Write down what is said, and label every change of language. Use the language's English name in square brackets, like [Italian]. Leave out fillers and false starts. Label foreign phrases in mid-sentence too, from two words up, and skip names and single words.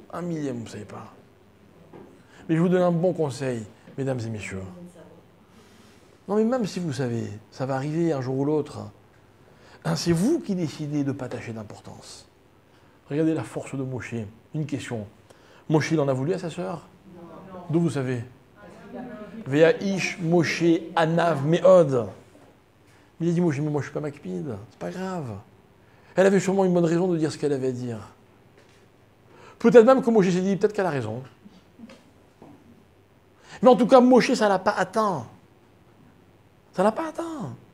[French] Un millième, vous ne savez pas. Mais je vous donne un bon conseil, mesdames et messieurs. Non, mais même si vous savez, ça va arriver un jour ou l'autre. C'est vous qui décidez de ne pas attacher d'importance. Regardez la force de Moshe. Une question. Moshe, il en a voulu à sa sœur? D'où vous savez? [Hebrew] והאיש משה ענו מאד. [French] Il a dit Moshe, mais moi je ne suis pas makpid, c'est pas grave. Elle avait sûrement une bonne raison de dire ce qu'elle avait à dire. Peut-être même que Moshe s'est dit, peut-être qu'elle a raison. Mais en tout cas, Moshe, ça ne l'a pas atteint. Ça ne l'a pas atteint.